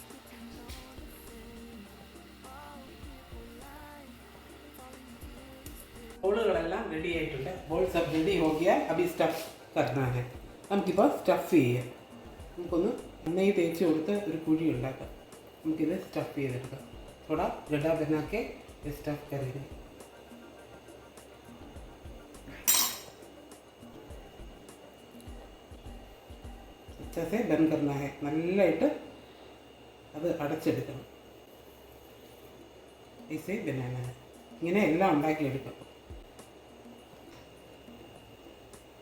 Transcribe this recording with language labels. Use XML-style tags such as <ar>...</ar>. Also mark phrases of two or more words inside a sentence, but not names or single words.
<ml>ബോളുകളെല്ലാം റെഡി ആയിട്ടുണ്ട്.</ml> <hi>बॉल सब रेडी हो गया. अभी स्टफ करना है.</hi> <ml>നമുക്കിപ്പോൾ സ്റ്റഫ് ചെയ്യാം. നമുക്കൊന്ന് നെയ്യ് തേച്ച് കൊടുത്ത് ഒരു കുഴി ഉണ്ടാക്കാം. നമുക്കിത് സ്റ്റഫ് ചെയ്തെടുക്കാം.</ml> <hi>थोड़ा गड्ढा बना के स्टफ करेंगे. अच्छे से बंद करना है.</hi> <ml>നല്ലതായിട്ട് അത് അടച്ചെടുക്കണം.</ml> <hi>इसे बनाना है.</hi> <ml>ഇങ്ങനെ എല്ലാം ഉണ്ടാക്കിയെടുക്കാം.</ml>